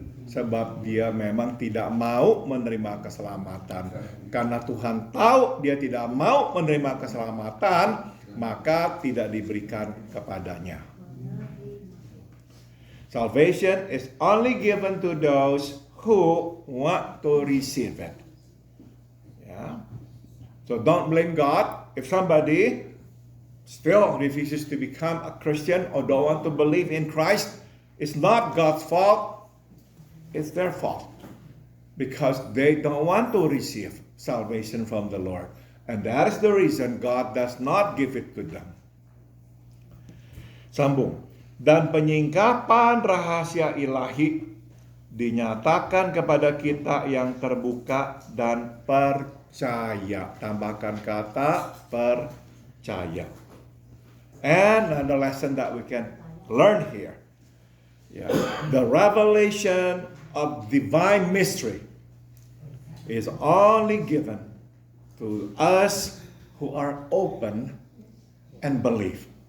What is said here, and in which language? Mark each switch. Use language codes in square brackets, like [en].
[id] Sebab dia memang tidak mau menerima keselamatan. Karena Tuhan tahu dia tidak mau menerima keselamatan, maka tidak diberikan kepadanya. [en] Salvation is only given to those who want to receive it. Yeah. So don't blame God if somebody still refuses to become a Christian or don't want to believe in Christ. It's not God's fault, it's their fault. Because they don't want to receive salvation from the Lord. And that is the reason God does not give it to them. [id] Sambung. Dan penyingkapan rahasia ilahi dinyatakan kepada kita yang terbuka dan percaya. Tambahkan kata percaya. [en] And another lesson that we can learn here. The revelation of divine mystery is only given to us who are open and believe.